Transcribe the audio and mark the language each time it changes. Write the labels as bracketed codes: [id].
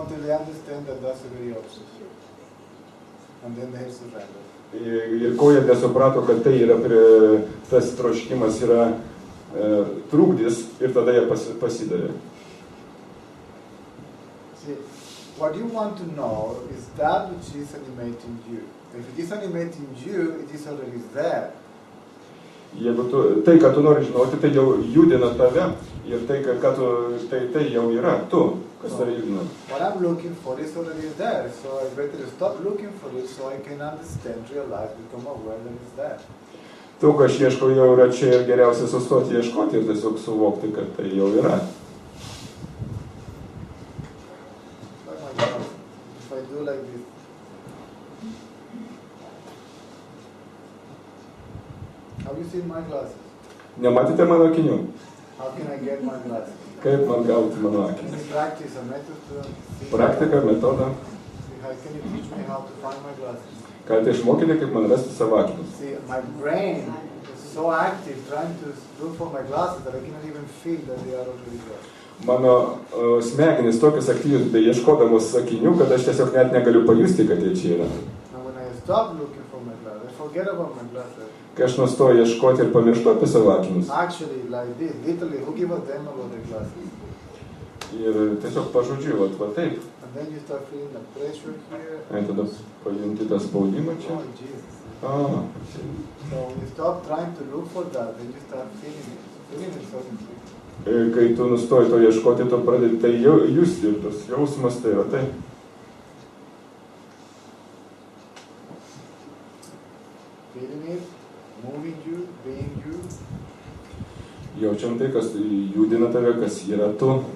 [en] until they understand that that's a very obsession. And then they surrender. [lt] Ir ko jie nesuprato, kad tai yra tas troškimas yra trukdis ir tada jie pasidavė. [en] See, what you want to know is that which is animating you. If it is animating you, it is already there. [lt] Jeigu tai, ką tu nori žinoti, tai jau judina tave ir tai, tai jau yra tu, kas tave judina. [en] What I'm looking for is already there, so I better stop looking for it so I can understand, realize, become aware that it's there. [lt] To, ką aš ieškau, jau yra čia ir geriausia sustoti ieškoti ir tiesiog suvokti, kad tai jau yra. [en] If I do like this. Have you seen my glasses? [lt] Nematėte mano akinių? [en] How can I get my glasses? [lt] Kaip man gauti mano akinius? [en] Is it practice, a method to... [lt] Praktika, metoda. [en] How can you teach me how to find my glasses? [lt] Galite išmokyti, kaip man rasti savo akinius. [en] See, my brain is so active trying to look for my glasses that I cannot even feel that they are already there. [lt] Mano smegenys tokios aktyvios, bei ieškodamos akinių, kad aš tiesiog net negaliu pajusti, kad jie čia yra. [en] And when I stop looking for my glasses, I forget about my glasses. [lt] Kai aš nustoju ieškoti ir pamirštu apie savo akinius. [en] Actually, like this, literally, who give a damn about the glasses? [lt] Ir tiesiog pažodžiu, va taip. [en] And then you start feeling the pressure here. [lt] Ir tada pajunti tą spaudimą čia. [en] Oh, Jesus. Ah. So when you stop trying to look for that, then you start feeling it. Feeling it suddenly. [lt] Kai tu nustoji to ieškoti, tu pradedi tai justi ir tas jausmas tai yra tai. [en] Feeling it, moving you, being you. [lt] Jaučiam tai, kas judina tave, kas yra tu.